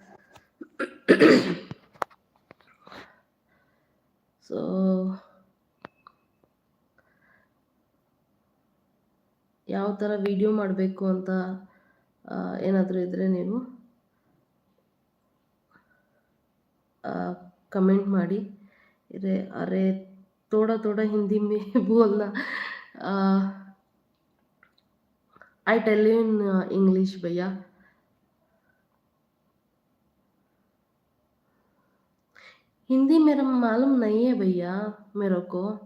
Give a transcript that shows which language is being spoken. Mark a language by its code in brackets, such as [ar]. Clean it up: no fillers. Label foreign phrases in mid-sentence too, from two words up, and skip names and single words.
[kn] ಸೊ ಯಾವ ಥರ ವಿಡಿಯೋ ಮಾಡಬೇಕು ಅಂತ ಏನಾದರೂ ಇದ್ದರೆ ನೀವು ಕಮೆಂಟ್ ಮಾಡಿ. [hi] अरे थोड़ा थोड़ा हिंदी में बोलना. [en] I tell you in English भैया. [hi] हिंदी मेरा मालूम नहीं है भैया मेरे को.